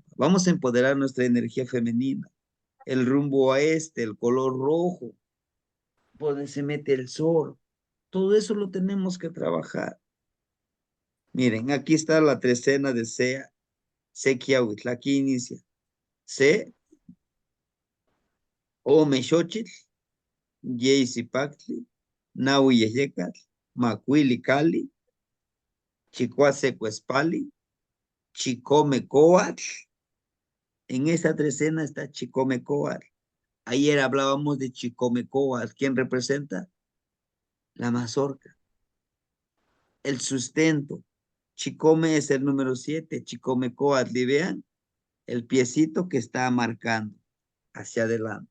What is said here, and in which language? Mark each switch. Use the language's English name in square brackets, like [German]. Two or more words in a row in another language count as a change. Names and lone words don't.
[Spanish] Vamos a empoderar nuestra energía femenina, el rumbo a el color rojo, donde se mete el sol. Todo eso lo tenemos que trabajar. Miren, aquí está la trecena de Sequiahuitl, aquí inicia. Se, Omexochitl, Yeisipactli, Nahui Yeyecat, Macuili Cali, Chicoasecuespali, Chicome Coatl. En esa trecena está Chicome Coatl. Ayer hablábamos de Chicome Coatl. ¿Quién representa? La mazorca. El sustento. Chicome es el número 7. Chicome Coatl. Y vean el piecito que está marcando hacia adelante.